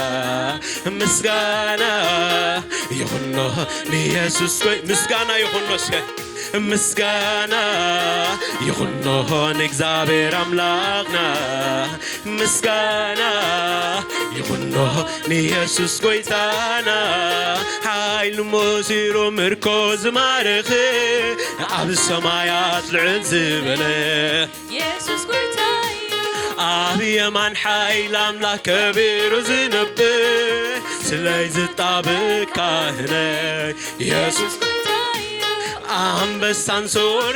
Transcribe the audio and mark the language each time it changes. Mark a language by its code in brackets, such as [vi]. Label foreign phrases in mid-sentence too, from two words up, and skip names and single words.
[am] ምስጋና ይሁን ኢየሱስ ምስጋና ይሁን ምስጋና ይሁን [ti] እግዚአብሔር አምላክና [am] ምስጋና ይሁን [ti] ኢየሱስ ጐይታና ኃይል ሞሲሮ ምርኮ ዝማርኽ ኣብ ሰማያት ልዕል ዝበለ ኢየሱስ ጐይታ እዩ ኣብ የማን ኃይል አምላክ ከቢሩ ዝነብር ስለይ ዝጣብቅ ካህነይ ኢየሱስ አንበሳን ሶር